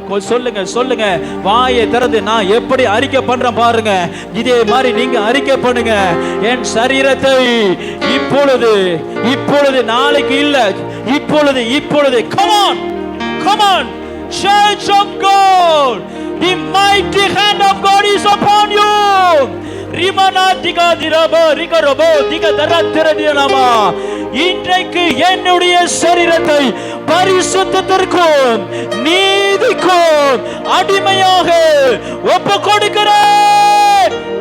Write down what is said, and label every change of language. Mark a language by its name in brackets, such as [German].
[Tamil] சொல்லுங்க சொல்லுங்க, வாயை திறந்து நான் எப்படி அறிக்கை பண்றேன் பாருங்க. இதே மாதிரி நீங்க அறிக்கை பண்ணுங்க. என் சரீரத்தை இப்பொழுது இப்பொழுது, நாளைக்கு இல்ல, இப்பொழுது இப்பொழுது. [English] Come on, come on, Church of God, the mighty hand of God is upon you. ரிமனா திகா திரபோ ரிகரபோ திக தரத்திரதியனமா. [Tamil] இன்றைக்கு என்னுடைய சரீரத்தை பரிசுத்தத்திற்கும் நீதிக்கும் அடிமையாக ஒப்பு கொடுக்கிறேன்.